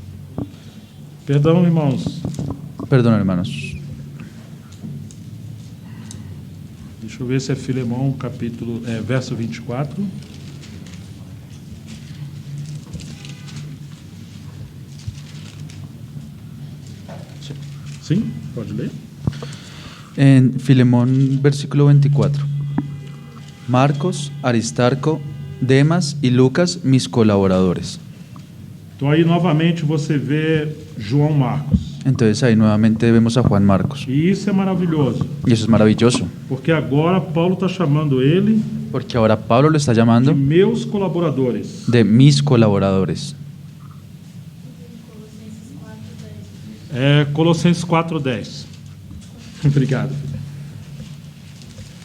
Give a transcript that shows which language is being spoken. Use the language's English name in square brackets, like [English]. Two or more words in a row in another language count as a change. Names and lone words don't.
[Portuguese] Perdão, irmãos. [Spanish] Perdón, hermanos. [Portuguese] Deixa eu ver se é Filemão, capítulo, verso 24. Sim, pode ler. [Spanish] En Filemón, versículo 24. Marcos, Aristarco, Demas y Lucas, mis colaboradores. [Portuguese] Então aí novamente você vê João Marcos. [Spanish] Entonces ahí nuevamente vemos a Juan Marcos. [Portuguese] E isso é maravilhoso, [Spanish] Y eso es maravilloso, [Portuguese] porque agora Paulo está chamando ele [Spanish] porque ahora Pablo lo está [Portuguese] de [Spanish] llamando [Portuguese] meus colaboradores. [Spanish] de mis colaboradores. [Portuguese] É Colossenses 4:10. Obrigado.